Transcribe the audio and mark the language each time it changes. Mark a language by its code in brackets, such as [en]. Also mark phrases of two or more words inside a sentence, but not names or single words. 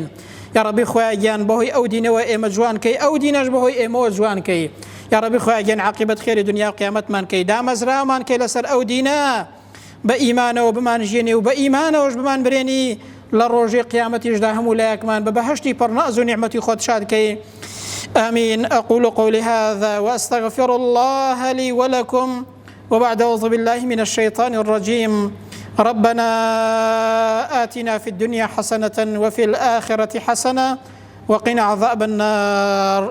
[ckb] یا ڕەبی خۆیان گیان بەهۆی ئەو دینەوە ئێمە جوانکەی، ئەو دینەش بەهۆی ئێمەوە جوانکەی. یا ڕەبی خۆیان گیان عاقبەت خێری دنیا و قیامەتمان کەی، دامەزرامان کەی لەسەر ئەو دینە، بە ئیمانەوە بمانژێنی و بە ئیمانەوەش بمان برێنی، لە ڕۆژی قیامەتیشدا هەموو لایەکمان بە بەهەشتی پڕناز و نیعمەتی خۆت شادکەی. [ar] آمين. أقول قولي هذا وأستغفر الله لي ولكم، وبعد أعوذ بالله من الشيطان الرجيم. ربنا آتنا في الدنيا حسنة وفي الآخرة حسنة وقنا عذاب النار.